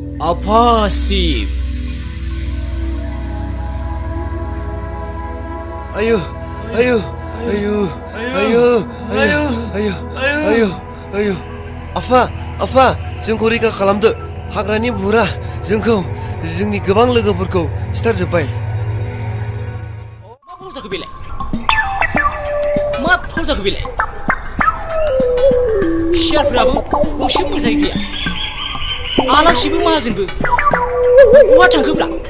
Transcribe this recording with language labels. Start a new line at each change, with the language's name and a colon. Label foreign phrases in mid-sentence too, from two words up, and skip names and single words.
Indonesian: Apa sih? Ayo, ayo, ayo, ayo, ayo, ayo, ayo, ayo. Apa?
Bodo: जोंखौ रैखा खालामदो हाग्रानि बुरा जोंखौ जोंनि गोबां लोगोफोरखौ सिथारजोब्बाय मा फाव जाखो बेलाय मा फाव जाखो बेलाय सियारफोराबो गंसे मोजाङै गैया आलासिबो माहाजोनबो बहा थांखोब्रा